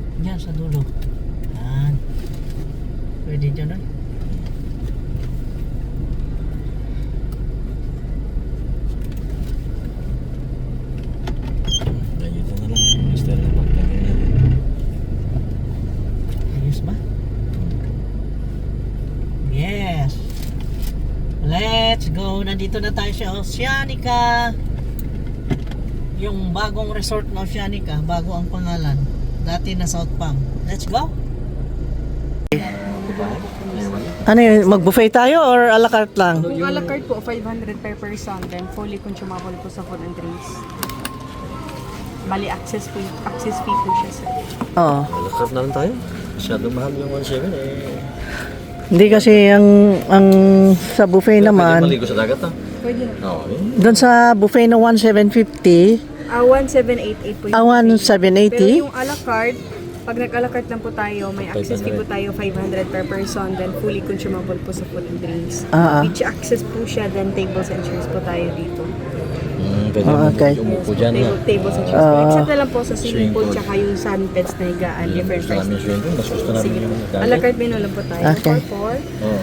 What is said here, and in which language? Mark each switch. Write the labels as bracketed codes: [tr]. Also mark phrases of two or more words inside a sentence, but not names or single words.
[tl] Diyan sa dulo. Yan. Pwede dyan ay. Dito na lang. Basta na pagparking natin. Ayos ba? [en] Yes. Let's go. [tl] Nandito na tayo sa Oceanica. Yung bagong resort na Oceanica. Bago ang pangalan. Dati na South Palm. [en] Let's go. [tl] Ano yun? Mag-buffet tayo or a la carte lang? Kung a la carte po, 500 per person, then [en] fully consumable [tl] po sa [en] food and drinks. [tl] Bali, [en] access fee [tl] po siya, sir. Oo. Malakap na lang tayo. Masyadong mahal yung 1.7 eh. Hindi kasi ang sa buffet Pwede naman, maligo sa dagat ah. Pwede na. Oo. doon sa buffet na 1,750, 1788 po yung Ah, Pero 1,780. yung a la carte, pag nag-a la carte lang po tayo, may [en] access fee [tl] po tayo 500 per person, then [en] fully consumable [tl] po sa [en] food and drinks. [tl] Ah, ah. [en] Beach access [tl] po siya, then [en] tables and chairs [tl] po tayo dito. Pwede okay. umupo dyan na. [en] Tables and chairs po. [tl] Ah. Except na lang po sa swimming Swimming pool, pool. tsaka yung sunbeds na higaan, different Gusto namin prices. yung [en] swimming pool. [tl] Mas gusto namin Sige. yung A la carte menu lang po tayo. Okay. For Oo.